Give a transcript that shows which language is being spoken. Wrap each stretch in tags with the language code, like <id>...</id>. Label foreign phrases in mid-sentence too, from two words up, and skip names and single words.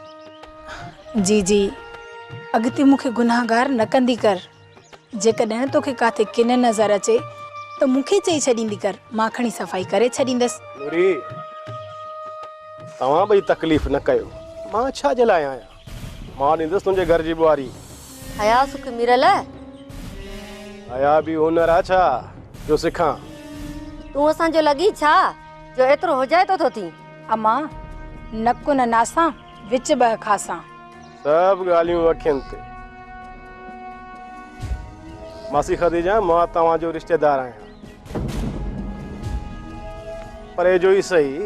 <sd>जी जी अॻिते मूंखे गुनाहगार न कंदी कर जेकॾहिं तोखे काथे किन नज़र अचे त मूंखे चई छॾींदी कर मां खणी सफ़ाई करे छॾींदसि नूरी तव्हां ॿई तकलीफ़ न कयो मां छा जे लाइ आहियां मां ॾींदुसि तुंहिंजे घर जी बुआरी हया सुख मिरल हया बि हुनर आहे छा जो सिखां तूं असांजो लॻी छा जो एतिरो हुजाए तो थी अम्मा नक न नासां विच ॿ खासां सब ॻाल्हियूं अखियुनि ते मासी ख़दीजा मां तव्हांजो रिश्तेदार आहियां पर जो ई सही</sd>